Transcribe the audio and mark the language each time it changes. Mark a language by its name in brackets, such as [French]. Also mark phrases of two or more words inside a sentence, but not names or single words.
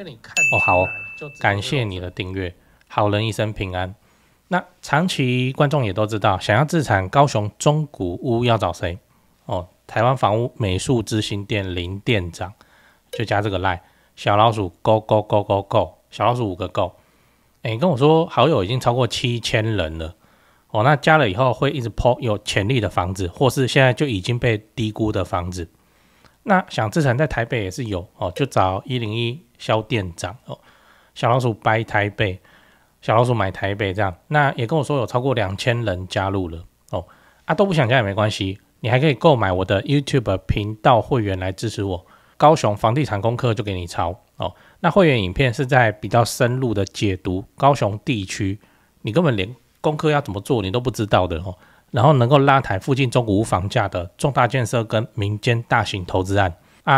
[Chinese] 哦，好哦，感謝你的訂閱，好人一生平安。那長期觀眾也都知道，想要置產高雄中古屋要找誰？哦，台灣房屋美術之星店林店長，就加這個 LINE 小老鼠 [English] go go go go go [Chinese] 小老鼠5個 go。哎，跟我說好友已經超過7000人了。哦，那加了以後會一直 po 有潛力的房子，或是現在就已經被低估的房子。那想置產在台北也是有哦，就找101蕭店長哦，小老鼠 buy 台北，小老鼠買台北這樣。那也跟我說有超過2000人加入了哦，都不想加也沒關係，你還可以購買我的 YouTube 頻道會員來支持我。高雄房地產功課就給你抄哦。那會員影片是在比較深入的解讀高雄地區，你根本連功課要怎麼做你都不知道的哦，然後能夠拉抬附近中古屋房價的重大建設跟民間大型投資案啊。